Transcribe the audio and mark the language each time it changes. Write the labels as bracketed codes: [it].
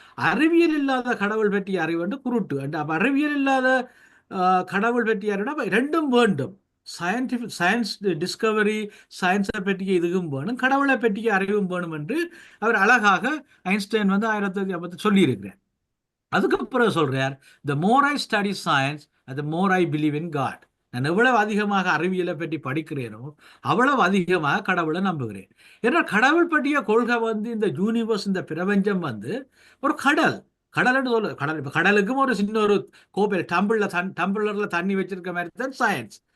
[ta] அறிவியல் இல்லாத கடவுள் பற்றிய அறிவு வந்து குருட்டு. அப்ப அறிவியல் இல்லாத கடவுள் பற்றிய அறிவு ரெண்டும் வேண்டும். சயின்ஸ் டிஸ்கவரி, சயின்ஸை பற்றிய இதுவும் வேணும், கடவுளை பற்றிய அறிவும் வேணும் என்று அவர் அழகாக ஐன்ஸ்டைன் வந்து 1950 சொல்லியிருக்கிறார். அதுக்கப்புறம் சொல்றார், [en] the more I study science, the more I believe in God. [ta] நான் எவ்வளவு அதிகமாக அறிவியலை பற்றி படிக்கிறேனோ அவ்வளவு அதிகமாக கடவுளை நம்புகிறேன். ஏன்னா கடவுள் பற்றிய கொள்கை வந்து இந்த யூனிவர்ஸ், இந்த பிரபஞ்சம் வந்து ஒரு கடல் சொல்ல கடலுக்கும் ஒரு சின்ன ஒரு கோப்பை டம்பிளர்ல தண்ணி வச்சிருக்க மாதிரி தான் சயின்ஸ்.